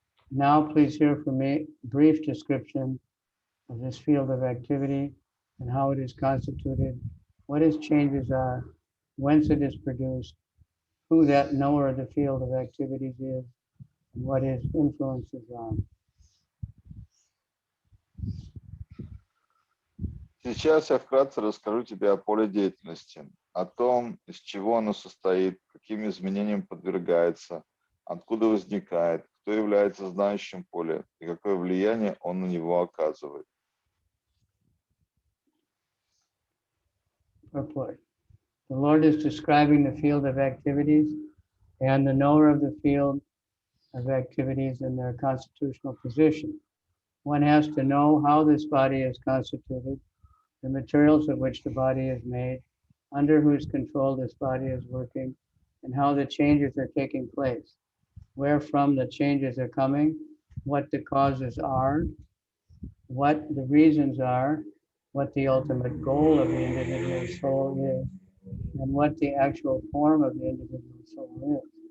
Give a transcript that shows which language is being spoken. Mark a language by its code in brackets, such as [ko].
[en] Now please hear from me a brief description of this field of activity and how it is constituted, what its changes are, whence it is produced, who that knower of the field of activities is, and what his influences are. [ru] Сейчас я вкратце расскажу тебе о поле деятельности, о том, из чего оно состоит, каким изменениям подвергается, откуда возникает, кто является знающим поле и какое влияние он на него оказывает. [en] Purport. The Lord is describing the field of activities and the knower of the field of activities in their constitutional position. One has to know how this body is constituted, the materials of which the body is made, under whose control this body is working, and how the changes are taking place, wherefrom the changes are coming, what the causes are, what the reasons are, what the ultimate goal of the individual soul is, and what the actual form of the individual soul is.